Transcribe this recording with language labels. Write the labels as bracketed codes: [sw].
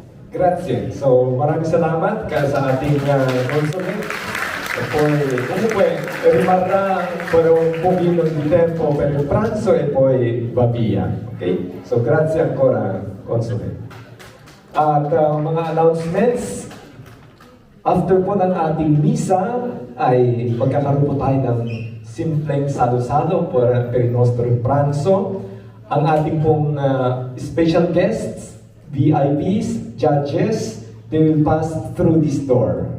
[it] Grazie. [tl] So, maraming salamat sa ating console. [it] E poi comunque rimarrà per un pochino di tempo per il pranzo e poi va via. Ok? So, grazie ancora, console. [tl] At mga announcements, after po ng ating misa, ay magkakaroon po tayo ng simpleng salo-salo [it] per il nostro pranzo. [tl] Ang ating pong [en] special guests, VIPs, judges, they will pass through this door.